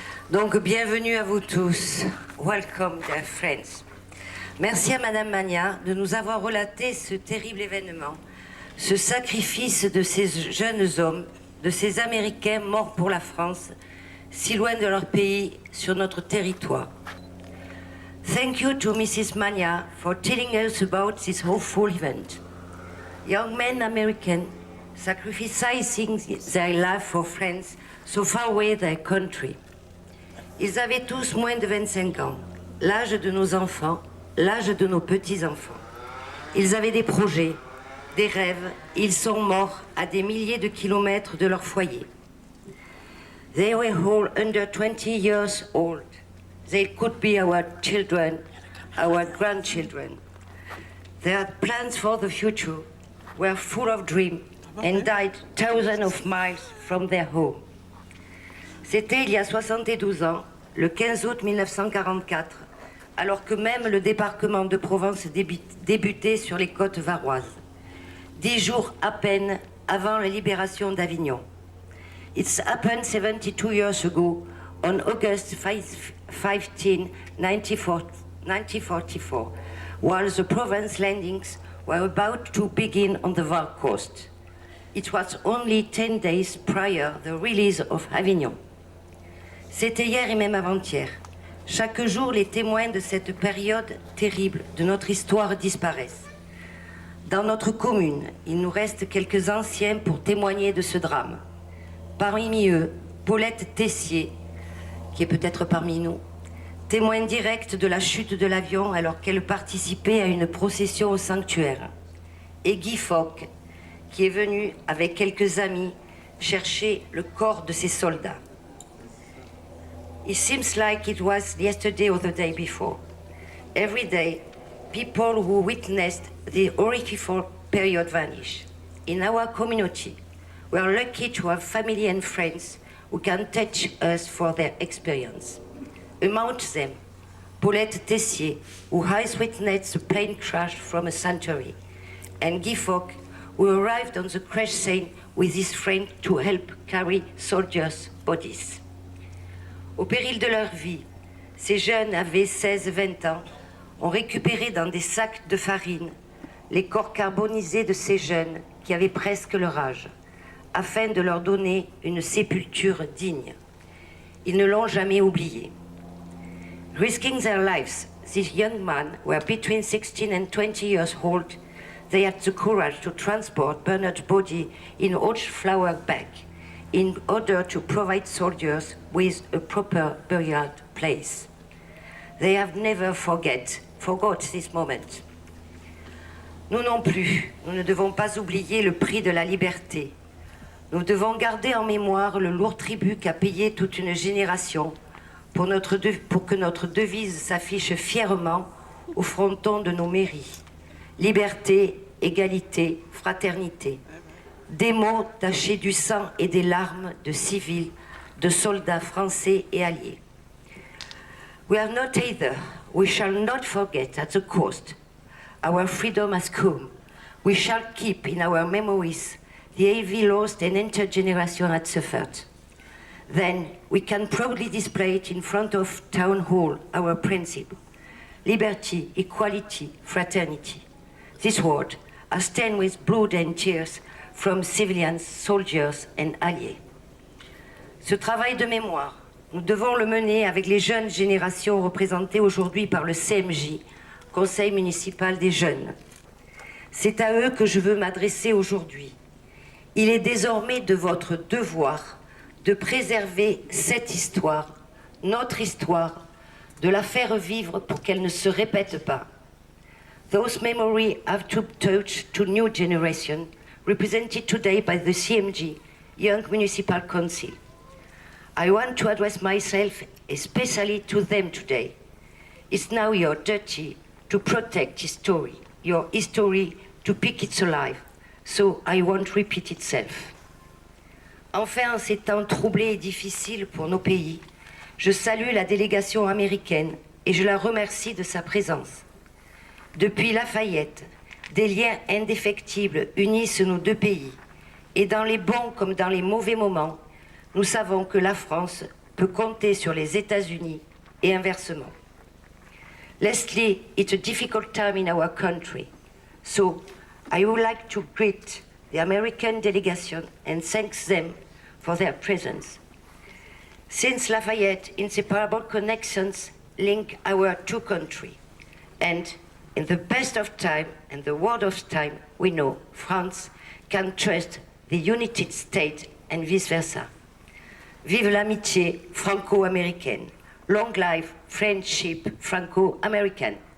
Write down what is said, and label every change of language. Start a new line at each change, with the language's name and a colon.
French: Donc, bienvenue à vous tous.
English: Welcome, dear friends.
French: Merci à Madame Magna de nous avoir relaté ce terrible événement, ce sacrifice de ces jeunes hommes, de ces Américains morts pour la France, si loin de leur pays, sur notre territoire.
English: Thank you to Mrs. Magna for telling us about this awful event. Young men American sacrificing their life for friends so far away their country.
French: Ils avaient tous moins de 25 ans, l'âge de nos enfants, l'âge de nos petits-enfants. Ils avaient des projets, des rêves, ils sont morts à des milliers de kilomètres de leur foyer.
English: They were all under 20 years old. They could be our children, our grandchildren. Their plans for the future were full of dreams and died thousands of miles from their home.
French: C'était il y a 72 ans, le 15 août 1944, alors que même le débarquement de Provence débutait sur les côtes varoises. 10 jours à peine avant la libération d'Avignon.
English: It's happened 72 years ago, on August 15, 1944, while the Provence landings were about to begin on the Var coast. It was only 10 days prior the release of Avignon.
French: C'était hier et même avant-hier. Chaque jour, les témoins de cette période terrible de notre histoire disparaissent. Dans notre commune, il nous reste quelques anciens pour témoigner de ce drame. Parmi eux, Paulette Tessier, qui est peut-être parmi nous, témoin direct de la chute de l'avion alors qu'elle participait à une procession au sanctuaire. Et Guy Focke, qui est venu avec quelques amis chercher le corps de ses soldats.
English: It seems like it was yesterday or the day before. Every day, people who witnessed the horrific period vanish. In our community, we are lucky to have family and friends who can touch us for their experience. Among them, Paulette Tessier, who has witnessed the plane crash from a sanctuary, and Guy Focke, who arrived on the crash scene with his friend to help carry soldiers' bodies.
French: Au péril de leur vie, ces jeunes avaient 16-20 ans, ont récupéré dans des sacs de farine les corps carbonisés de ces jeunes qui avaient presque leur âge, afin de leur donner une sépulture digne. Ils ne l'ont jamais oublié.
English: Risking their lives, these young men were between 16 and 20 years old. They had the courage to transport Bernard's body in old flower bag in order to provide soldiers with a proper burial place. They have never forgot this moment.
French: Nous non plus, nous ne devons pas oublier le prix de la liberté. Nous devons garder en mémoire le lourd tribut qu'a payé toute une génération pour que notre devise s'affiche fièrement au fronton de nos mairies. Liberté, égalité, fraternité. Des mots tachés du sang et des larmes de civils, de soldats français et alliés.
English: We are not either. We shall not forget at the cost. Our freedom has come. We shall keep in our memories the heavy loss an intergeneration had suffered. Then we can proudly display it in front of Town Hall, our principle. Liberty, equality, fraternity. This word are stained with blood and tears from civilians, soldiers and alliés.
French: Ce travail de mémoire, nous devons le mener avec les jeunes générations représentées aujourd'hui par le CMJ, Conseil municipal des jeunes. C'est à eux que je veux m'adresser aujourd'hui. Il est désormais de votre devoir de préserver cette histoire, notre histoire, de la faire vivre pour qu'elle ne se répète pas.
English: Those memories have to touch to new generation, represented today by the CMG, Young Municipal Council. I want to address myself especially to them today. It's now your duty to protect history, your history to keep it alive, so I won't repeat itself.
French: Enfin, en ces temps troublés et difficiles pour nos pays, je salue la délégation américaine et je la remercie de sa présence. Depuis Lafayette, des liens indéfectibles unissent nos deux pays. Et dans les bons comme dans les mauvais moments, nous savons que la France peut compter sur les États-Unis et inversement.
English: Lastly, it's a difficult time in our country. So, I would like to greet the American delegation and thank them for their presence. Since Lafayette, inseparable connections link our two countries. And in the best of time and the worst of time, we know France can trust the United States and vice versa.
French: Vive l'amitié franco-américaine.
English: Long life friendship franco-américaine.